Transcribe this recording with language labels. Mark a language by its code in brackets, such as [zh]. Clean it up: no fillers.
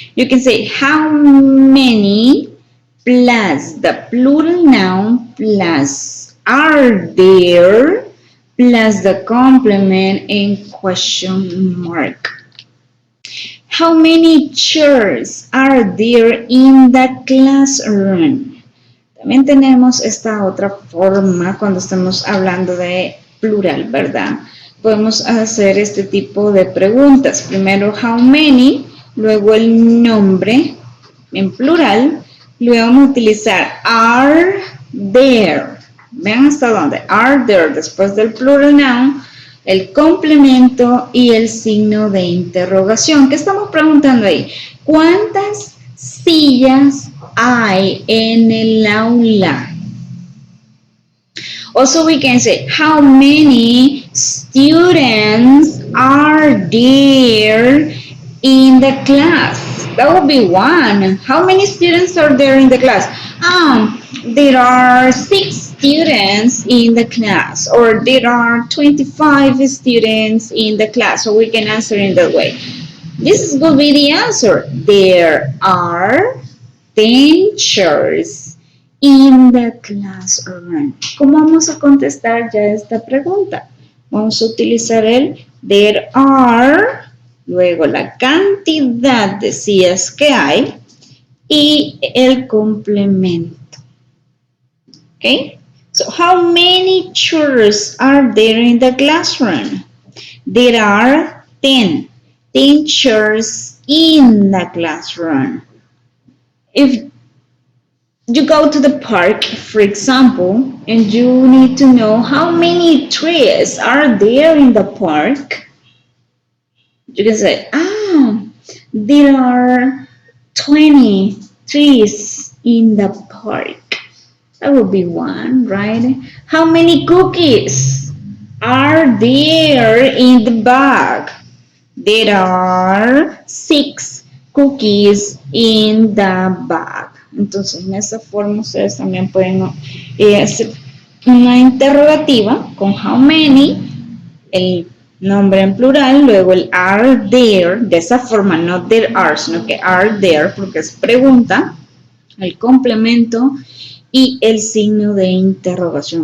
[en] You can say how many plus the plural noun plus are there plus the complement in question mark. How many chairs are there in the classroom? [es] También tenemos esta otra forma cuando estamos hablando de plural, ¿verdad? Podemos hacer este tipo de preguntas. Primero, how many, luego el nombre en plural, luego vamos a utilizar are there. Vean hasta dónde. Are there, después del plural noun, el complemento y el signo de interrogación. ¿Qué estamos preguntando ahí? ¿Cuántas sillas hay en el aula? [en] Also, we can say, how many students are there in the class? That would be one. How many students are there in the class? There are 6 students in the class, or there are 25 students in the class. So we can answer in that way. This will be the answer. There are 10 chairs in the classroom. [es] ¿Cómo vamos a contestar ya esta pregunta? Vamos a utilizar el there are, luego la cantidad de sillas que hay y el complemento. Okay? [en] So how many chairs are there in the classroom? There are 10. 10 chairs in the classroom. If you go to the park, for example, and you need to know how many trees are there in the park, you can say, there are 20 trees in the park. That would be one, right? How many cookies are there in the bag? There are 6 cookies in the bag. [es] Entonces, en esa forma ustedes también pueden hacer una interrogativa con how many, el nombre en plural, luego el are there, de esa forma, no there are, sino que are there, porque es pregunta, el complemento y el signo de interrogación.